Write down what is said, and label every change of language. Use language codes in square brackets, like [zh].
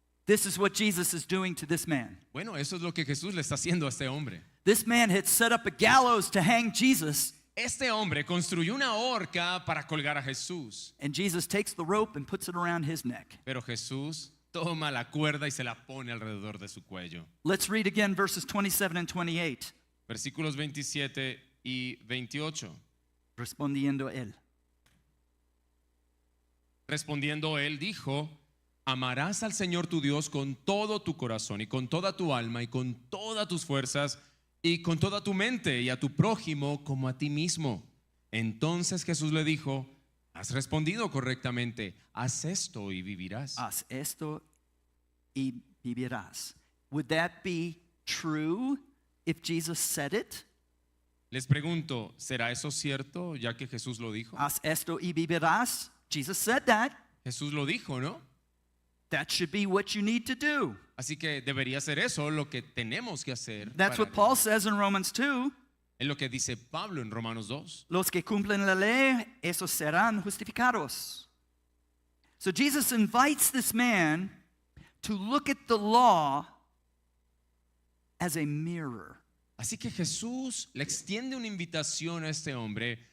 [en] This is what Jesus is doing to this man. [es] Bueno, eso es lo que Jesús le está haciendo a este hombre. [en] This man had set up a gallows to hang Jesus. [es] Este hombre construyó una horca para colgar a Jesús. [en] And Jesus takes the rope and puts it around his neck. [es] Pero Jesús toma la cuerda y se la pone alrededor de su cuello. [en] Let's read again verses 27 and 28. [es] Versículos 27 y 28. Respondiendo él. Respondiendo él dijo, amarás al Señor tu Dios con todo tu corazón y con toda tu alma y con todas tus fuerzas y con toda tu mente y a tu prójimo como a ti mismo. Entonces Jesús le dijo, has respondido correctamente, haz esto y vivirás. Haz esto y vivirás. [en] Would that be true if Jesus said it? [es] Les pregunto, ¿será eso cierto ya que Jesús lo dijo? Haz esto y vivirás. [en] Jesus said that. [es] Jesús lo dijo, ¿no? [en] That should be what you need to do. [es] Así que debería ser eso lo que tenemos que hacer. [en] That's what Paul says in Romans 2. [es] Es lo que dice Pablo en Romanos 2. Los que cumplen la ley, esos serán justificados. [en] So Jesus invites this man to look at the law as a mirror. [es] Así que Jesús le extiende una invitación a este hombre.